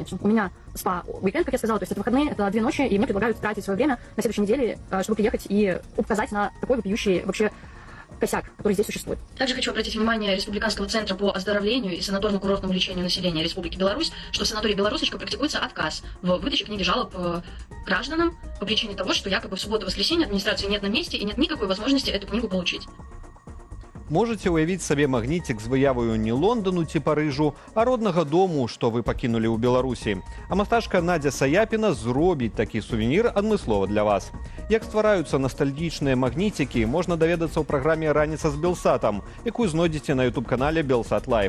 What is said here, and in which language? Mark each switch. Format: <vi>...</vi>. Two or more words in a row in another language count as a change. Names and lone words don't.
<ru>У меня спа-уикенд, как я сказала, то есть это выходные, это 2 ночи, и мне предлагают тратить свое время на следующей неделе, чтобы приехать и указать на такой вопиющий вообще косяк, который здесь существует. Также хочу обратить внимание Республиканского центра по оздоровлению и санаторно-курортному лечению населения Республики Беларусь, что в санатории «Белорусочка» практикуется отказ в выдаче книги жалоб гражданам по причине того, что якобы в субботу-воскресенье администрации нет на месте и нет никакой возможности эту книгу получить.</ru> <be>Можаце ўявіць сабе магніцік з выяваю не Лондану ці Парыжу, а роднага дому, што вы пакінулі ў Беларусі. А мастачка Надзя Саяпіна зробіць такі сувенір адмыслова для вас. Як ствараюцца настальгічныя магніцікі, можна даведацца ў праграме «Раніца з Белсатам», якую знойдзеце на YouTube-канале «Белсат Лайв».</be>